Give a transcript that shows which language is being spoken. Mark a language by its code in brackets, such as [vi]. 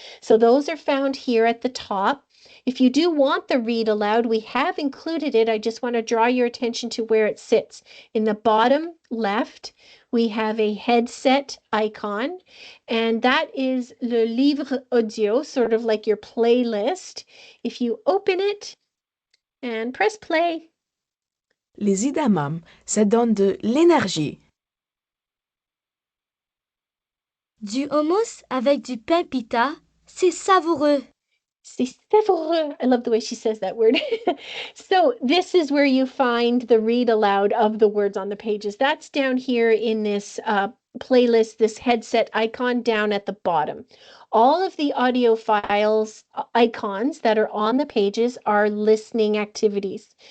[en] So those are found here at the top. If you do want the read aloud, we have included it. I just want to draw your attention to where it sits. In the bottom left, we have a headset icon, and that is le livre audio, sort of like your playlist. If you open it and press play. [fr] Les edamame, ça donne de l'énergie. Du hummus avec du pain pita, c'est savoureux. C'est savoureux. [en] I love the way she says that word. So this is where you find the read aloud of the words on the pages. That's down here in this playlist, this headset icon down at the bottom. All of the audio files, icons that are on the pages are listening activities.